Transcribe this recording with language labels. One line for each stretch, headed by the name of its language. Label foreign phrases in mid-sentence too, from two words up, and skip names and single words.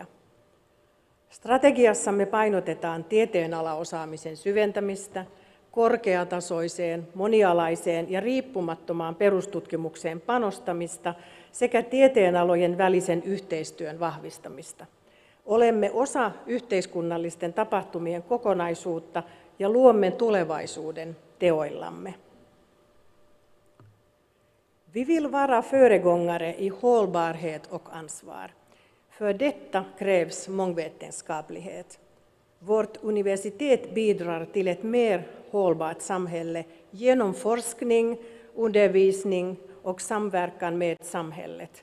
Finnish: Strategiassamme painotetaan tieteenalaosaamisen syventämistä, korkeatasoiseen, monialaiseen ja riippumattomaan perustutkimukseen panostamista sekä tieteenalojen välisen yhteistyön vahvistamista. Olemme osa yhteiskunnallisten tapahtumien kokonaisuutta ja luomme tulevaisuuden teoillamme.
Swedish: Vi vill vara föregångare i hållbarhet och ansvar. För detta krävs mångvetenskaplighet. Vårt universitet bidrar till ett mer hållbart samhälle genom forskning, undervisning och samverkan med samhället.